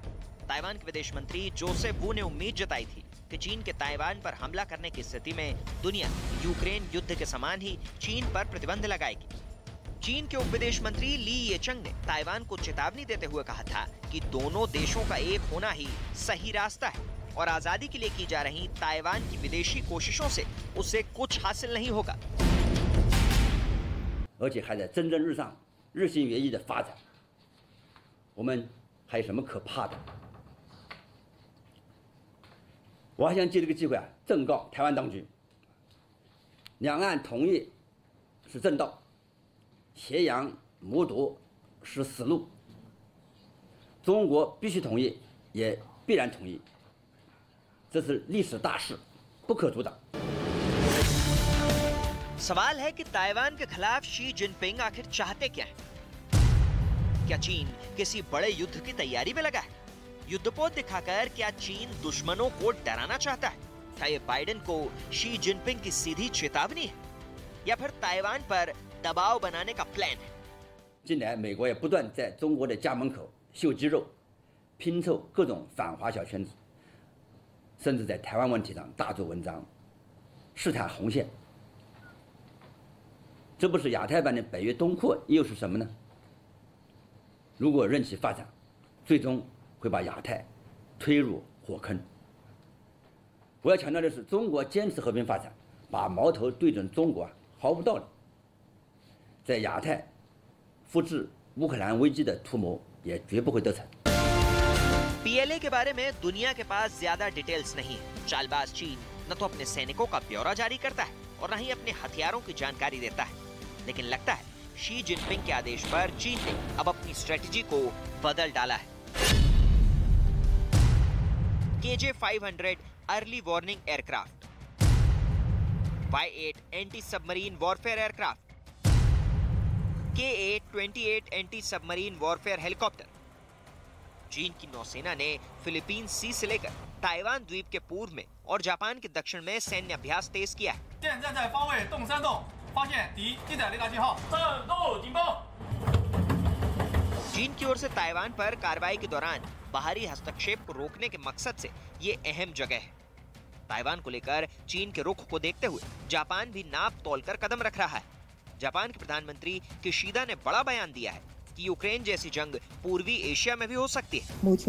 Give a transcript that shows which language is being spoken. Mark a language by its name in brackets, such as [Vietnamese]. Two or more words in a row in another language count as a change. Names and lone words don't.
[Hindi] ताइवान के विदेश मंत्री जोसेफ वू ने उम्मीद जताई थी कि चीन के ताइवान पर हमला करने की स्थिति में दुनिया यूक्रेन युद्ध के समान ही चीन पर प्रतिबंध लगाएगी। चीन के उप विदेश मंत्री ली येचंग ने ताइवान को चेतावनी देते हुए कहा था कि दोनों देशों का एक होना ही सही रास्ता है और आजादी के लिए की जा रही ताइवान की विदेशी कोशिशों से उसे कुछ हासिल नहीं होगा। [Chinese] 而且还在蒸蒸日上、日新月异的发展，我们还有什么可怕的？我还想借这个机会正告台湾当局，两岸统一是正道，挟洋谋独是死路。中国必须统一，也必然统一，这是历史大势，不可阻挡。 [Hindi] सवाल है कि ताइवान के खिलाफ शी जिनपिंग आखिर चाहते क्या हैं? क्या चीन किसी बड़े युद्ध की तैयारी में लगा है? युद्धपोत दिखाकर क्या चीन दुश्मनों को डराना चाहता है? क्या ये बाइडेन को शी जिनपिंग की सीधी चेतावनी है या फिर ताइवान पर दबाव बनाने का प्लान है? [Chinese] 近来，美国也不断在中国的家门口秀肌肉，拼凑各种反华小圈子，甚至在台湾问题上大做文章，试探红线。这不是亚太版的北约东扩又是什么呢？如果任其发展，最终会把亚太推入火坑。我要强调的是，中国坚持和平发展，把矛头对准中国毫无道理。在亚太复制乌克兰危机的图谋也绝不会得逞。 [Hindi] PLA के बारे में दुनिया के पास ज्यादा डिटेल्स नहीं है। चालबाज चीन न तो अपने सैनिकों का ब्यौरा जारी करता है और न ही अपने हथियारों की जानकारी देता है, लेकिन लगता है शी जिनपिंग के आदेश पर चीन ने अब अपनी स्ट्रेटजी को बदल डाला है। [English] KJ-500 early warning aircraft, Y-8 anti submarine warfare aircraft, KA-28 anti submarine warfare helicopter. [Hindi] चीन की नौसेना ने फिलीपींस सी से लेकर ताइवान द्वीप के पूर्व में और जापान के दक्षिण में सैन्य अभ्यास तेज किया है। [Chinese] 发现敌地载雷达信号，战斗警报。 [Hindi] चीन की ओर से ताइवान पर कार्रवाई के दौरान बाहरी हस्तक्षेप को रोकने के मकसद से ये अहम जगह है। ताइवान को लेकर चीन के रुख को देखते हुए जापान भी नाप तोलकर कदम रख रहा है। जापान के प्रधानमंत्री किशिदा ने बड़ा बयान दिया है कि यूक्रेन जैसी जंग पूर्वी एशिया में भी हो सकती है।